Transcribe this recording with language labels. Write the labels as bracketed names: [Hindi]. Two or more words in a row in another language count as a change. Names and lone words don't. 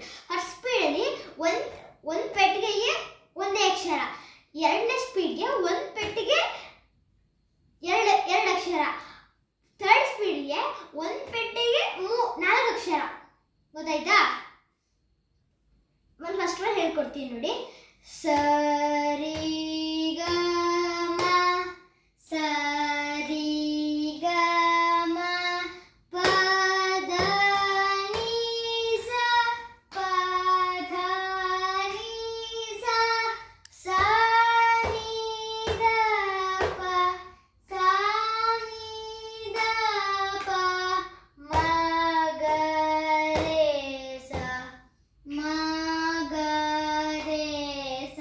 [Kannada] ಫಸ್ಟ್ ಸ್ಪೀಡಲ್ಲಿ ಒಂದು ಪೆಟ್ಟಿಗೆಗೆ ಒಂದೇ ಅಕ್ಷರ. ಎರಡನೇ ಸ್ಪೀಡ್ಗೆ ಒಂದು ಪೆಟ್ಟಿಗೆ ಎರಡು ಅಕ್ಷರ. ಥರ್ಡ್ ಸ್ಪೀಡ್ಗೆ ಒಂದು ಪೆಟ್ಟಿಗೆ 4 ಅಕ್ಷರ. ಗೊತ್ತಾಯ್ತಾ? ಒಂದು [English] first one [Kannada] ಹೇಳ್ಕೊಡ್ತೀನಿ ನೋಡಿ. ಸರಿ ಗ ಮ, ಸರಿ ಗ ಮ, ಪ ಧ ನಿ ಸ, ಪ ಧ ನಿ ಸ, ಸ ನಿ ದ ಪ, ಸ ನಿ ದ ಪ, ಮ ಗ ರೇ ಸ, ಮ ಗ ರೇ ಸ.